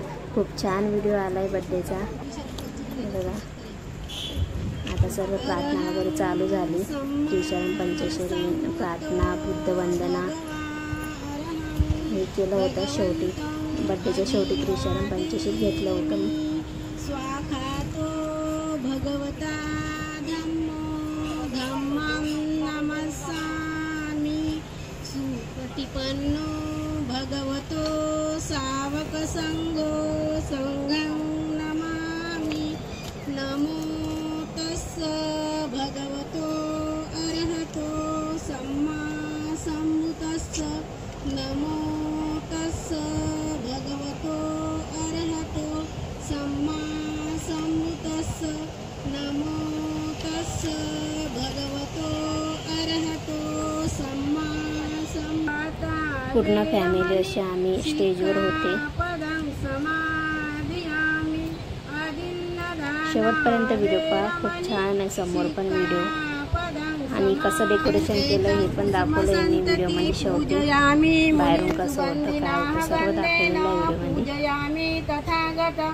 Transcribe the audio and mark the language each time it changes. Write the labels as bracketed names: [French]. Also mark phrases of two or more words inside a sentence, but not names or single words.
[Marathi] खूप छान व्हिडिओ आला आहे बड्डेचा. बघा आता सर्व प्रार्थना वगैरे चालू झाली. त्रिशरण पंचशरी प्रार्थना बुद्धवंदना हे केलं होतं. शेवटी बड्डेच्या शेवटी त्रिशरण पंचशील घेतलं होतं. [Pali] स्वाखातो भगवता धम्मो धम्मं नमस्सामि सुपटिपन्नो भगवतो सावक संघो संघं नमामि. नमो तस्स भगवतो अरहतो सम्मा सम्बुद्धस्स. नमो तस्स भगवतो अरहतो सम्मा सम्बुद्धस्स. नमो तस्स भगवतो अरहतो सम्मा सम्बुद्धस्स. [Marathi] पूर्ण फॅमिली अशी आम्ही स्टेजवर होते. शेवटपर्यंत व्हिडिओ पहा, खूप छान आहे. समोर पण व्हिडिओ आणि कसं डेकोरेशन केलं हे पण दाखवलं आहे मी व्हिडिओमध्ये. शेवटी बाहेरून कसं होतं काय होतं सर्व दाखवलेलं आहे व्हिडिओमध्ये.